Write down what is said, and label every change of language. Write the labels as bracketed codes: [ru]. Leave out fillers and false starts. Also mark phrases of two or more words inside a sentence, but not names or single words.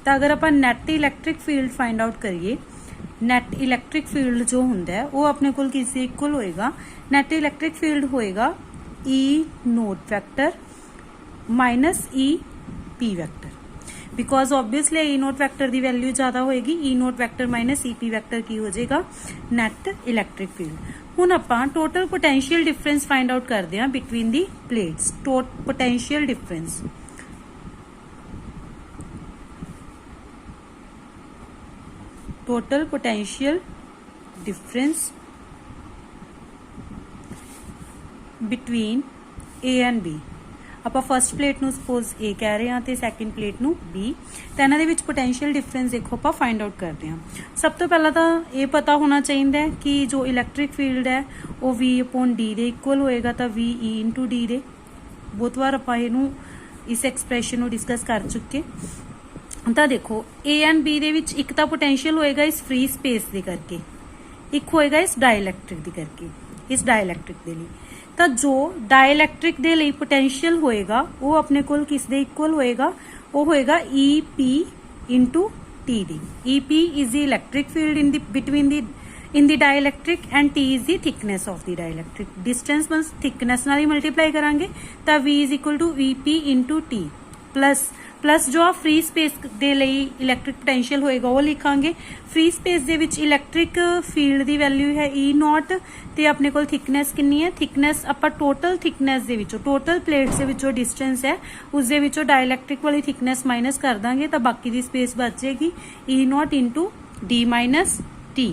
[pa] ਤਾਂ ਅਗਰ ਆਪਾਂ [en] net electric field find out [pa] ਕਰੀਏ, [en] net electric field [pa] ਜੋ ਹੁੰਦਾ ਹੈ ਉਹ ਆਪਣੇ ਕੋਲ ਕਿਸ ਦੇ ਇਕੁਅਲ ਹੋਏਗਾ, [en] net electric field [pa] ਹੋਏਗਾ [en] E note vector minus EP vector, because obviously E note vector [pa] ਦੀ ਵੈਲਿਊ ਜ਼ਿਆਦਾ ਹੋਏਗੀ। [en] E note vector minus EP vector [pa] ਕੀ ਹੋ ਜਾਏਗਾ, [en] net electric field. [pa] ਹੁਣ ਆਪਾਂ [en] total potential difference find out [pa] ਕਰਦੇ ਹਾਂ [en] between the plates. potential difference total potential difference between A and B। [pa] ਆਪਾਂ [en] first plate [pa] ਨੂੰ ਸਪੋਜ਼ A ਕਹਿ ਰਹੇ ਹਾਂ ਤੇ [en] second plate [pa] ਨੂੰ B, ਤਾਂ ਇਹਨਾਂ ਦੇ ਵਿੱਚ [en] potential difference [pa] ਦੇਖੋ ਆਪਾਂ [en] find out [pa] ਕਰਦੇ ਹਾਂ। ਸਭ ਤੋਂ ਪਹਿਲਾਂ ਤਾਂ ਇਹ ਪਤਾ ਹੋਣਾ ਚਾਹੀਦਾ ਹੈ ਕਿ ਜੋ [en] electric field [pa] ਹੈ ਉਹ V/D ਦੇ ਇਕੁਅਲ ਹੋਏਗਾ, ਤਾਂ VE/D ਦੇ। ਬਹੁਤ ਵਾਰ ਆਪਾਂ ਇਹਨੂੰ ਇਸ ਐਕਸਪ੍ਰੈਸ਼ਨ ਨੂੰ ਡਿਸਕਸ ਕਰ ਚੁੱਕੇ। ਤਾਂ ਦੇਖੋ A ਐਂਡ B ਦੇ ਵਿੱਚ ਇੱਕ ਤਾਂ ਪੋਟੈਂਸ਼ੀਅਲ ਹੋਏਗਾ ਇਸ [en] free space [pa] ਦੇ ਕਰਕੇ, ਇੱਕ ਹੋਏਗਾ ਇਸ ਡਾਇਲੈਕਟ੍ਰਿਕ ਦੇ ਕਰਕੇ, ਇਸ ਡਾਇਲੈਕਟ੍ਰਿਕ ਦੇ ਲਈ। ਤਾਂ ਜੋ ਡਾਇਲੈਕਟ੍ਰਿਕ ਦੇ ਲਈ ਪੋਟੈਂਸ਼ੀਅਲ ਹੋਏਗਾ ਉਹ ਆਪਣੇ ਕੋਲ ਕਿਸ ਦੇ ਇਕੁਅਲ ਹੋਏਗਾ, ਉਹ ਹੋਏਗਾ EP/T ਦੀ। [en] EP is the electric field in the between the in the dielectric and T is the thickness of the dielectric। [pa] distance ਬਸ thickness ਨਾਲ ਹੀ ਮਲਟੀਪਲਾਈ ਕਰਾਂਗੇ ਤਾਂ [en] V is equal to EP/T [pa] ਪਲੱਸ ਜੋ ਆ [en] free space [pa] ਦੇ ਲਈ [en] electric potential [pa] ਹੋਏਗਾ ਉਹ ਲਿਖਾਂਗੇ। [en] free space [pa] ਦੇ ਵਿੱਚ [en] electric field [pa] ਦੀ ਵੈਲਿਊ ਹੈ [en] E note [pa] ਤੇ ਆਪਣੇ ਕੋਲ ਥਿਕਨੈਸ ਕਿੰਨੀ ਹੈ, ਥਿਕਨੈਸ ਆਪਾਂ [en] total thickness [pa] ਦੇ ਵਿੱਚੋਂ, [en] total plates [pa] ਦੇ ਵਿੱਚੋਂ ਡਿਸਟੈਂਸ ਹੈ ਉਸ ਦੇ ਵਿੱਚੋਂ ਡਾਇਲੈਕਟ੍ਰਿਕ ਵਾਲੀ ਥਿਕਨੈਸ ਮਾਈਨਸ ਕਰ ਦਾਂਗੇ ਤਾਂ ਬਾਕੀ ਦੀ ਸਪੇਸ ਬਚ ਜਾਏਗੀ [en] E note into D minus T.